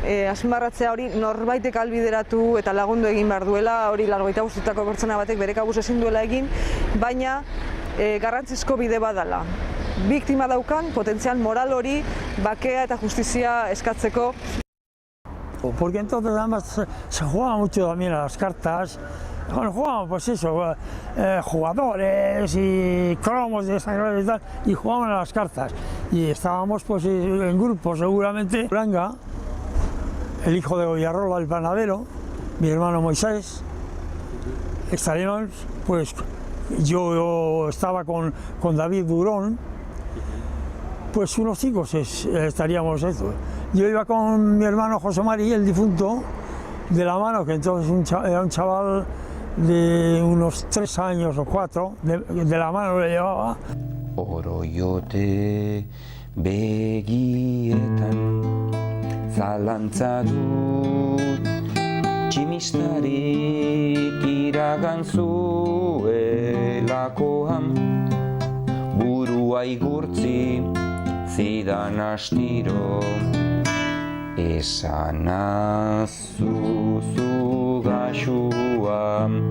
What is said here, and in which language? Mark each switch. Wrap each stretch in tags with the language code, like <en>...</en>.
<eu>azpimarratzea hori norbaitek albideratu eta lagundu egin behar duela, hori 85 pertsona batek bere kabuz ezin duela egin, baina garrantzizko bide badala. Biktima daukan potentzial moral hori bakea eta justizia eskatzeko.</eu> <es>Porque entonces además se jugaba mucho también a las cartas. Bueno, jugábamos pues eso, jugadores y cromos de esa clase y tal, y jugábamos a las cartas. Y estábamos pues en grupos seguramente. Blanca, el hijo de Villarrola, el panadero, mi hermano Moisés, estaríamos, pues yo estaba con David Durón, pues unos 5 estaríamos eso. Yo iba con mi hermano José María, el difunto, de la mano, que entonces era un chaval de unos 3 años o 4, de la mano le llevaba.</es> <eu>Oroiote begietan zalantza dut, tximistarik iragan zuelakoan, burua igurtzi zidan astiro, esanazuzu gaxua.</eu>